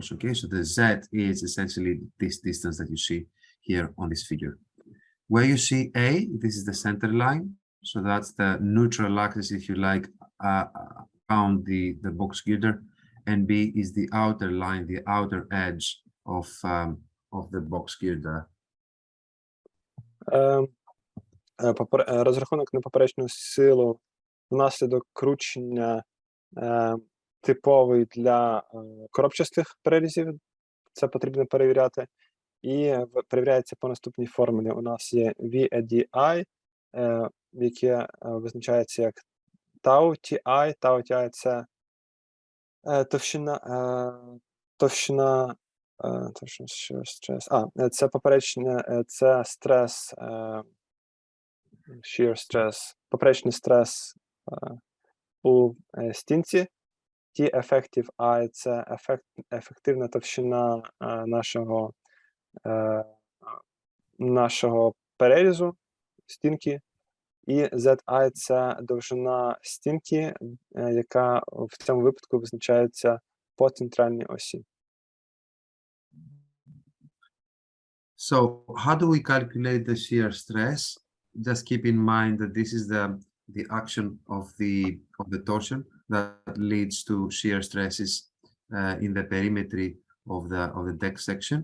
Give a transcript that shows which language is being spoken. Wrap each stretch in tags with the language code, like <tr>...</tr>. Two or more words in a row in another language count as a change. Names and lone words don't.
<en>Okay, so the Z is essentially this distance that you see here on this figure. Where you see A, this is the center line. So that's the neutral axis, if you like, around the box girder, and B is the outer line, the outer edge of the box girder.</en> <uk>Розрахунок на поперечну силу внаслідок кручення типовий для коробчастих перерізів, це потрібно перевіряти, і перевіряється по наступній формулі. У нас є VADI, яке визначається як Tau Ti. Tau Ti – це товщина це поперечне, це стрес,</uk> <en>shear stress,</en> <uk>поперечний стрес у стінці. T effective I – це ефективна товщина нашого перерізу стінки. І ZI – це довжина стінки, яка в цьому випадку визначається по центральній осі.</uk> <en>So how do we calculate the shear stress? Just keep in mind that this is the action of the torsion that leads to shear stresses in the perimetry of the deck section.</en>